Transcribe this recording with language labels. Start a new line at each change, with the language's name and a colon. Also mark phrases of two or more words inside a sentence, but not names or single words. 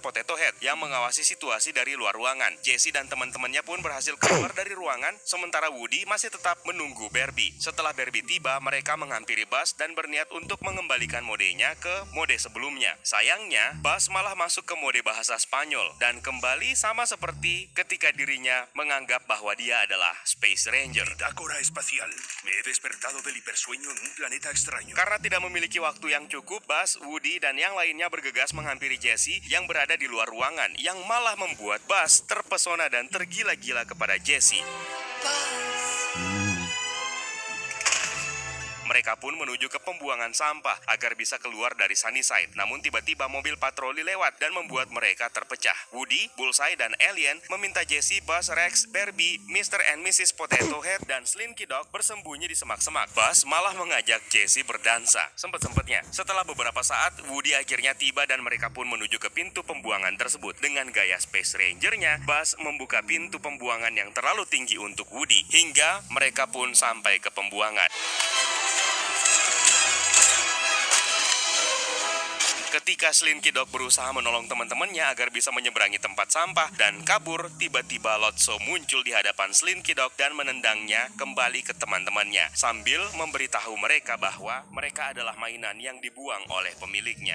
Indonesian: Potato Head yang mengawasi situasi dari luar ruangan. Jesse dan teman-temannya pun berhasil keluar dari ruangan, sementara Woody masih tetap menunggu Barbie. Setelah Barbie tiba, mereka menghampiri Buzz dan berniat untuk mengembalikan modenya ke mode sebelumnya. Sayangnya, Buzz malah masuk ke mode bahasa Spanyol dan kembali sama seperti ketika dirinya menganggap bahwa dia adalah Space Ranger.
Spanish: Bitácora espacial. Me he despertado del hipersueño en un planeta extraño.
Indonesian: Karena tidak memiliki waktu yang cukup, Buzz, Woody, dan yang lainnya bergegas menghampiri Jesse yang berada di luar ruangan, yang malah membuat Buzz terpesona dan tergila-gila kepada Jesse. Mereka pun menuju ke pembuangan sampah agar bisa keluar dari Sunnyside. Namun tiba-tiba mobil patroli lewat dan membuat mereka terpecah. Woody, Bullseye, dan Alien meminta Jesse, Buzz, Rex, Barbie, Mr. and Mrs. Potato Head, dan Slinky Dog bersembunyi di semak-semak. Buzz malah mengajak Jesse berdansa. Sempet-sempetnya. Setelah beberapa saat, Woody akhirnya tiba dan mereka pun menuju ke pintu pembuangan tersebut. Dengan gaya Space Ranger-nya, Buzz membuka pintu pembuangan yang terlalu tinggi untuk Woody. Hingga mereka pun sampai ke pembuangan. Ketika Slinky Dog berusaha menolong teman-temannya agar bisa menyeberangi tempat sampah dan kabur, tiba-tiba Lotso muncul di hadapan Slinky Dog dan menendangnya kembali ke teman-temannya sambil memberitahu mereka bahwa mereka adalah mainan yang dibuang oleh pemiliknya.